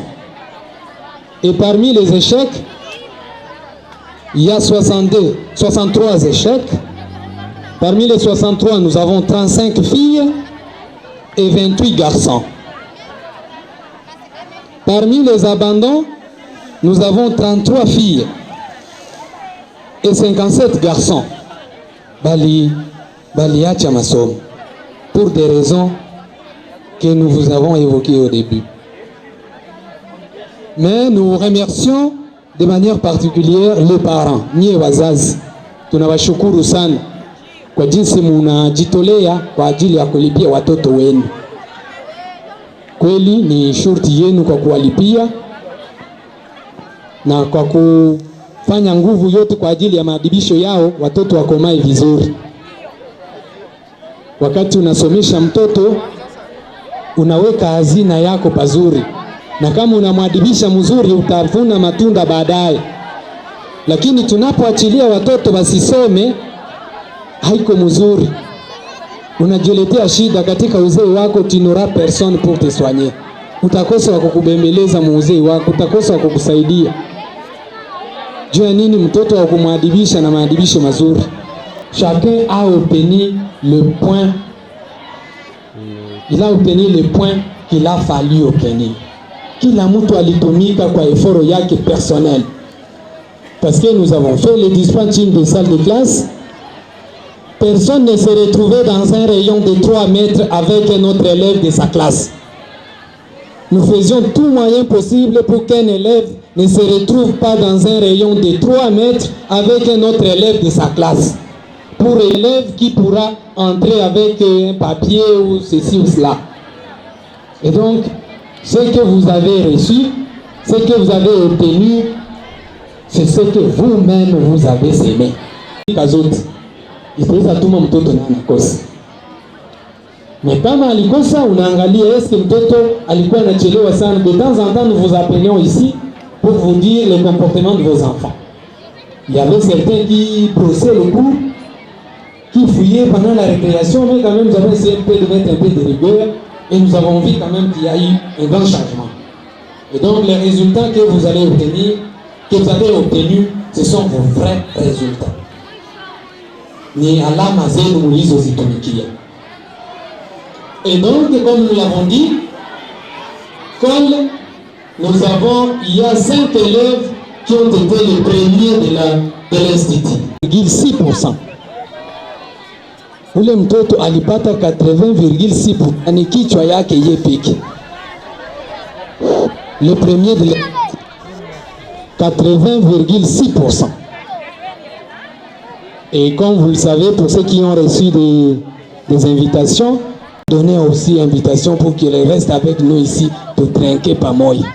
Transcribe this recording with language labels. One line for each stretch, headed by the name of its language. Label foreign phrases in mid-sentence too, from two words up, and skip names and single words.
French: Et parmi les échecs, il y a 63 échecs. Parmi les 63, nous avons 35 filles et 28 garçons. Parmi les abandons, nous avons 33 filles et 57 garçons.
Swahili: Bali acha masomo
French: pour des raisons que nous vous avons évoquées au début. Mais nous remercions de manière particulière les parents,
Swahili: nyie wazazi. Tunawashukuru sana kwa jinsi munajitolea kwa ajili ya kulipia watoto wenu. Kweli ni shurti yenu kwa kuwalipia na kwa kufanya nguvu yote kwa ajili ya maadibisho yao, watoto wakomae vizuri. Wakati unasomesha mtoto, unaweka hazina yako pazuri, na kama unamwadibisha mzuri utavuna matunda baadaye. Lakini tunapoachilia watoto wasisome, haiko mzuri, unajiletea shida katika uzee wako.
French: Tu n'auras personne pour te soigner.
Swahili: utakosa wa kukubembeleza muuzei wako, utakosa wa kukusaidia. Juu ya nini? Mtoto wa kumwadibisha na maadibisho mazuri.
French: Chacun a obtenu le point, il a obtenu le point qu'il a fallu obtenir.
Swahili: Kila mtu alitumika kwa effort yake personnel.
French: Parce que nous avons fait le dispatching des salles de classe. Personne ne se retrouvait dans un rayon de 3 mètres avec un autre élève de sa classe. Nous faisions tout moyen possible pour qu'un élève ne se retrouve pas dans un rayon de 3 mètres avec un autre élève de sa classe. Pour l'élève qui pourra entrer avec un papier ou ceci ou cela. Et donc, ce que vous avez reçu, ce que vous avez obtenu, c'est ce que vous-même vous avez semé.
Swahili: Mais kama alikosa, unaangalia
French: est-ce que
Swahili: mtoto alikuwa anachelewa sana.
French: De temps en temps, nous vous appelions ici pour vous dire le comportement de vos enfants. Il y avait certains qui brossaient le cours, qui fouillaient pendant la récréation, mais quand même nous avons essayé de mettre un peu de rigueur et nous avons vu quand même qu'il y a eu un grand changement. Et donc les résultats que vous allez obtenir, que vous avez obtenus, ce sont vos vrais résultats.
Swahili: Ni alama zenu mlizozitumikia.
French: Et donc, comme nous l'avons dit, comme nous avons, il y a 5 élèves qui ont été les premiers de l'institut. 6%.
Swahili: Ule mtoto alipata 80,6%. Ani kichwa yake ye peke.
French: Le premier de 80,6%. Et comme vous le savez, pour ceux qui ont reçu des invitations, donnez aussi invitation pour qu'ils restent avec nous ici pour trinquer pas moi.